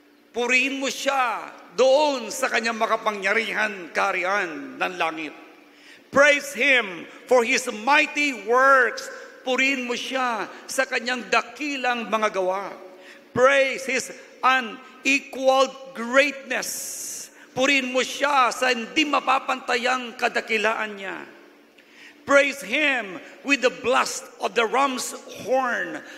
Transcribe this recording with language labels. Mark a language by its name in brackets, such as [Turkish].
[Filipino] Purihin mo siya doon sa kanyang makapangyarihan, kaharian ng langit. [English] Praise Him for His mighty works. [Filipino] Purihin mo siya sa kanyang dakilang mga gawa. [English] Praise His unequaled greatness. [Filipino] Purihin mo siya sa hindi mapapantayang kadakilaan niya. [English] Praise Him with the blast of the ram's horn.